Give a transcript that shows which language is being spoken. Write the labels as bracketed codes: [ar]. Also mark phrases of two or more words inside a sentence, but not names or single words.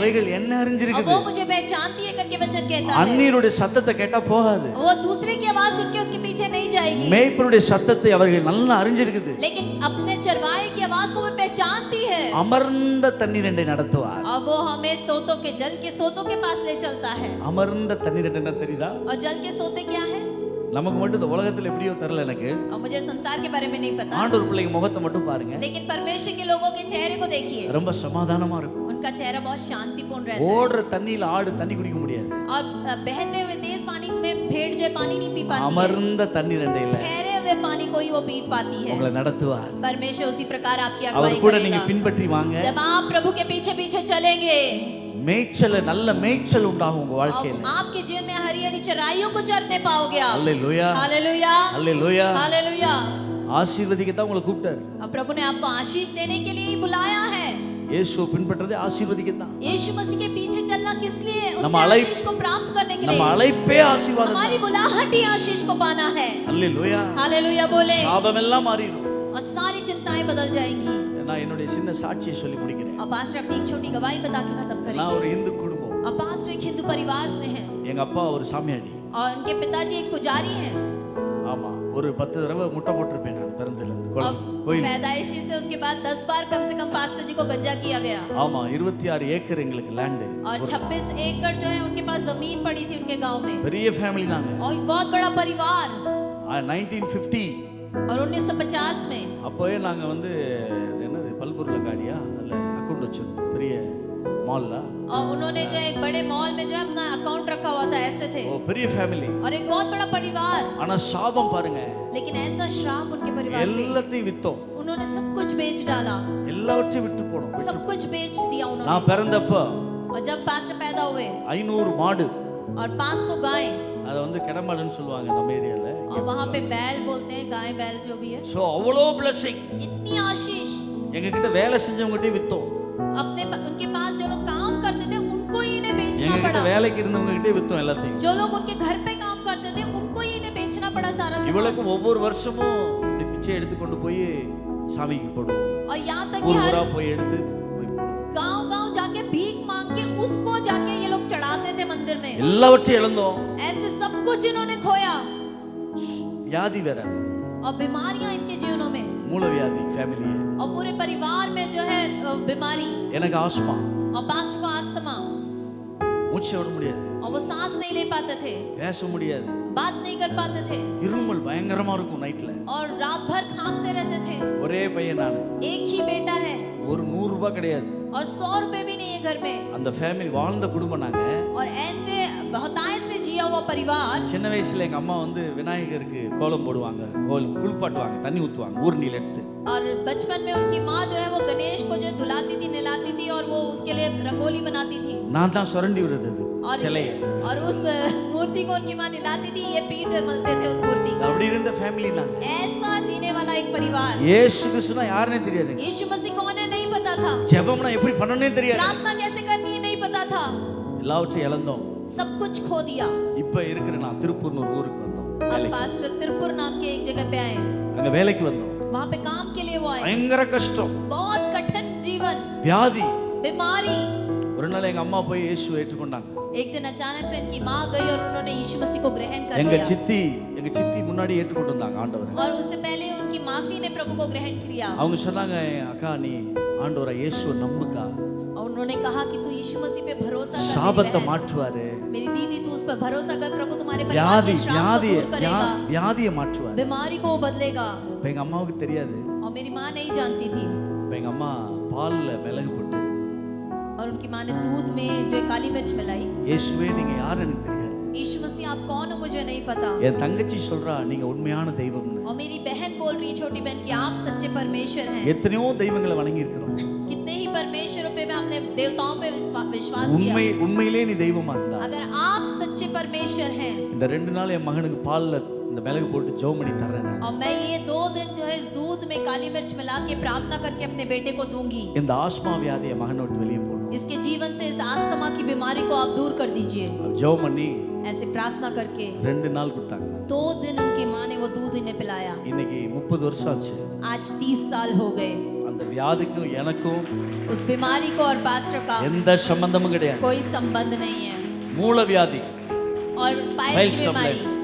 [ta] அவைகள் என்ன [hi] और [ta] அறிஞ்சிருக்குது? [hi] वो मुझे पहचानती है करके वचन कहता है। [ta] அந்நியருடைய சத்தத்தை கேட்டா போகாது. [hi] वो दूसरे की आवाज सुन के उसके पीछे नहीं जाएगी। [ta] மேய்ப்பனுடைய சத்தத்தை அவர்கள் நல்லா அறிஞ்சிருக்குது. [hi] लेकिन अपने चरवाए की आवाज को वो पहचानती है। [ta] அமர்ந்த தண்ணீரை நடத்துவார். [hi] और वो हमें सोतों के जल के सोतों के पास ले चलता है। [ta] அமர்ந்த தண்ணீர் என்ன தெரியுதா? [hi] और जल के सोते क्या है? [ta] நமக்கு மட்டும் இந்த உலகத்துல எப்படியோ தெரியல எனக்கு. [hi] और मुझे संसार के बारे में नहीं पता। [ta] ஆண்டவர் பிள்ளைங்க முகத்தை மட்டும் பாருங்க. [hi] लेकिन परमेश्वर के लोगों के चेहरे को देखिए। [ta] ரொம்ப சமாதானமா இருக்கும். [hi] उनका चेहरा बहुत शांतिपूर्ण रहता है। [ta] ஓடுற தண்ணியில ஆடு தண்ணி குடிக்க முடியாது. [hi] और बहते हुए तेज पानी में भेड़ जो है पानी नहीं पी पाती है। [ta] அமர்ந்த தண்ணீர் இல்ல. [hi] ठहरे हुए पानी को ही वो पी पाती है। [ta] உங்களை நடத்துவார். [hi] परमेश्वर उसी प्रकार आपकी [ta] அவர் [hi] अगुवाई [ta] கூட நீங்க [hi] करेगा। [ta] பின்பற்றி வாங்க. [hi] जब आप प्रभु के पीछे पीछे चलेंगे, [ta] மேய்ச்சல் நல்ல மேய்ச்சல் உண்டாகும் உங்க வாழ்க்கையில. [hi] आपके जीवन में हरी हरी चराइयों को चरने पाओगे आप। [ta] அல்லேலூயா. [hi] हालेलुया। [ta] அல்லேலூயா. [hi] हालेलुया। [ta] ஆசீர்வதிக்க தான் உங்களை கூப்பிட்டார். [hi] और प्रभु ने आपको आशीष देने के लिए ही बुलाया है। [ta] இயேசுவை பின்பற்றதே ஆசீர்வதிக்க தான். [hi] यीशु मसीह के पीछे चलना किस लिए? [ta] நம்ம [hi] उससे [ta] அழை- [hi] आशीष को प्राप्त करने के [ta] நம்ம [hi] लिए। [ta] அழைப்பே ஆசீர்வாதம். [hi] हमारी बुलाहट ही आशीष को पाना है। [ta] அல்லேலூயா. [hi] हालेलुया बोले। [ta] சாபம் எல்லாம் மாறிடும். [hi] और सारी चिंताएं बदल जाएंगी। [ta] நான் என்னுடைய சின்ன சாட்சியை சொல்லி முடிக்கிறேன். [hi] और पास्टर अपनी एक छोटी गवाही बता के खत्म [ta] நான் [hi] करेंगे। [ta] ஒரு இந்து குடும்பம். [hi] और पास्टर एक हिंदू परिवार से हैं। [ta] எங்க அப்பா ஒரு சாமியாடி. [hi] और उनके पिताजी एक पुजारी हैं। [ta] ஆமா, ஒரு 10 தடவை முட்டை போட்டிருப்பேன் நான் பிறந்ததுல இருந்து [hi] और [ta] கோயில். [hi] पैदाइशी से उसके बाद 10 बार कम से कम पास्टर जी को गंजा किया गया। [ta] ஆமா, 26 ஏக்கர் எங்களுக்கு லேண்ட். [hi] और 26 एकड़ जो है उनके पास जमीन पड़ी थी उनके गांव में। [ta] பெரிய ஃபேமிலி நாங்க. [hi] और एक बहुत बड़ा परिवार। 1950 और 1950 में [ta] அப்போவே நாங்க வந்து இது என்னது பல்பொருள காடியா அல்ல அக்கவுண்ட் வச்சிருந்தோம் பெரிய மால்ல. [hi] और उन्होंने जो एक बड़े मॉल में जो है अपना अकाउंट रखा हुआ था, ऐसे थे। [ta] ஓ பெரிய ஃபேமிலி. [hi] और एक बहुत बड़ा परिवार। [ta] ஆனா சாபம் பாருங்க. [hi] लेकिन ऐसा श्राप उनके परिवार में। [ta] எல்லாத்தையும் வித்தோம். [hi] उन्होंने सब कुछ बेच डाला। [ta] எல்லாவற்றையும் விட்டு போனோம். [hi] सब कुछ बेच दिया उन्होंने। [ta] நான் பிறந்தப்ப [hi] और जब पास्टर पैदा हुए [ta] 500 மாடு. [hi] और 500 गाय। [ta] அத வந்து கிடமாடுன்னு சொல்லுவாங்க நம்ம ஏரியால. [hi] और वहाँ पे बैल बोलते हैं, गाय बैल जो भी है। [ta] சோ அவ்வளோ blessing. [hi] इतनी आशीष। [ta] எங்க கிட்ட வேலை செஞ்சவங்ககிட்டயே வித்தோம். [hi] अपने उनके पास जो लोग काम करते थे उनको ही इन्हें बेचना [ta] எங்க கிட்ட [hi] पड़ा। [ta] வேலைக்கு இருந்தவங்க கிட்டே வித்தோம் எல்லாத்தையும். [hi] जो लोग उनके घर पे काम करते थे उनको ही इन्हें बेचना पड़ा सारा सामान। [ta] இவளுக்கு ஒவ்வொரு வருஷமும் இப்படி பிச்சை எடுத்து கொண்டு போய் சாமிக்கு போடுவோம். [hi] और यहाँ तक कि [ta] ஊரா [hi] हर [ta] போய் எடுத்து போய் போடுவோம். [hi] गांव-गांव जाके भीख मांग के उसको जाके ये लोग चढ़ाते थे मंदिर में। [ta] எல்லாவற்றையும் இழந்தோம். [hi] ऐसे सब कुछ इन्होंने खोया। [ta] வியாதி வேற. [hi] और बीमारियां इनके जीवनों में। [ta] மூல வியாதி ஃபேமிலியே. [hi] और पूरे परिवार में जो है बीमारी। [ta] எனக்கு ஆஸ்மா. [hi] और पास्टर को अस्थमा। [ta] மூச்சு விட முடியாது. [hi] और वो सांस नहीं ले पाते थे। [ta] பேச முடியாது. [hi] बात नहीं कर पाते थे। [ta] இருமல் பயங்கரமா இருக்கும் நைட்ல. [hi] और रात भर खांसते रहते थे। [ta] ஒரே பையன் நானு. [hi] एक ही बेटा है। [ta] ஒரு 100 ரூபாய் கிடையாது. [hi] और 100 रुपए भी नहीं है घर में। [ta] அந்த ஃபேமிலி வாழ்ந்த குடும்பம் நாங்க. [hi] और ऐसे बहुतायत से जिया हुआ परिवार। [ta] சின்ன வயசுல எங்க அம்மா வந்து விநாயகருக்கு கோலம் போடுவாங்க, குளிப்பாட்டுவாங்க, தண்ணி ஊத்துவாங்க ஊர்னில எடுத்து. [hi] और बचपन में उनकी माँ जो है वो गणेश को जो धुलाती थी, नहलाती थी और वो उसके लिए रंगोली बनाती थी। [ta] நான் தான் சுரண்டி விடுறது சிலையை. [hi] और उस मूर्ति को उनकी माँ नहलाती थी, ये पीठ मलते थे उस मूर्ति का। [ta] அப்படி இருந்த ஃபேமிலி நாங்க. [hi] ऐसा जीने वाला एक परिवार। [ta] இயேசு கிறிஸ்துனா யாருனே தெரியாது. [hi] यीशु मसीह कौन है नहीं पता था। [ta] ஜெபம்னா எப்படி பண்ணணும்னே தெரியாது. [hi] प्रार्थना कैसे करनी है नहीं पता था। [ta] எல்லாவற்றையும் இழந்தோம். [hi] सब कुछ खो दिया। [ta] இப்ப இருக்கிற நான் திருப்பூர்னு ஒரு ஊருக்கு வந்தோம். [hi] अब पास्टर तिरुपुर नाम के एक जगह पे आए। [ta] அங்க வேலைக்கு வந்தோம். [hi] वहाँ पे काम के लिए वो आए। [ta] பயங்கர கஷ்டம். [hi] बहुत कठिन जीवन। [ta] வியாதி. [hi] बीमारी। [ta] ஒரு நாள் எங்க அம்மா போய் இயேசுவை ஏற்றுக்கொண்டாங்க. [hi] एक दिन अचानक से इनकी माँ गई और उन्होंने यीशु मसीह को ग्रहण कर [ta] எங்க [hi] लिया। [ta] சித்தி முன்னாடி ஏற்றுக்கொண்டு வந்தாங்க ஆண்டவரை. [hi] और उससे पहले उनकी मासी ने प्रभु को ग्रहण किया। [ta] அவங்க சொன்னாங்க, அக்கா நீ ஆண்டவரை இயேசுவை நம்புக்கா. [hi] और उन्होंने कहा कि तू यीशु मसीह पे भरोसा कर। [ta] சாபத்தை மாற்றுவாரு. [hi] मेरी दीदी तू उस पर भरोसा कर, प्रभु तुम्हारे परिवार [ta] வியாதி [hi] के श्राप को दूर करेगा। [ta] வியாதியை மாற்றுவாரு. [hi] बीमारी को बदलेगा। [ta] இப்ப எங்க அம்மாவுக்கு தெரியாது. [hi] और मेरी माँ नहीं जानती थी [ta] இப்போ எங்க அம்மா பால்ல மிளகு போட்டு [hi] और उनकी माँ ने दूध में जो काली मिर्च मिलाई [ta] இயேசுவே நீங்க யாருன்னு எனக்கு தெரியாது, [hi] यीशु मसीह आप कौन हो मुझे नहीं पता। [ta] என் தங்கச்சி சொல்றா நீங்க உண்மையான தெய்வம்னு। [hi] और मेरी बहन बोल रही है, छोटी बहन, कि आप सच्चे परमेश्वर हैं। [ta] எத்தனையோ தெய்வங்களை வணங்கி இருக்கிறோம், [hi] कितने ही परमेश्वरों पे हमने देवताओं पे विश्वास किया। [ta] உண்மையிலே நீ தெய்வமா இருந்தா [hi] अगर आप सच्चे परमेश्वर हैं, [ta] இந்த 2 நாள் என் மகனுக்கு பால்ல இந்த மிளகு போட்டு ஜெபம் பண்ணி தர்றேன் நான்। [hi] और मैं ये 2 दिन जो है इस दूध में काली मिर्च मिला के प्रार्थना करके अपने बेटे को दूंगी। [ta] இந்த ஆஸ்மா வியாதியை மகனை விட்டு வெளியே போடணும்। [hi] इसके जीवन से इस अस्थमा की बीमारी को आप दूर कर दीजिए। [ta] ஜெபம் பண்ணி [hi] ऐसे प्रार्थना करके [ta] 2 நாள் கொடுத்தாங்க। [hi] 2 दिन उनकी माँ ने वो दूध इन्हें पिलाया। [ta] இன்னைக்கு 30 வருஷம் ஆச்சு। [hi] आज 30 साल हो गए। [ta] அந்த வியாதிக்கும் எனக்கும் [hi] उस बीमारी को और पास्टर का [ta] எந்த சம்பந்தமும் கிடையாது। [hi] कोई संबंध नहीं है। [ta] மூல வியாதி, [hi] और पाइल्स की बीमारी,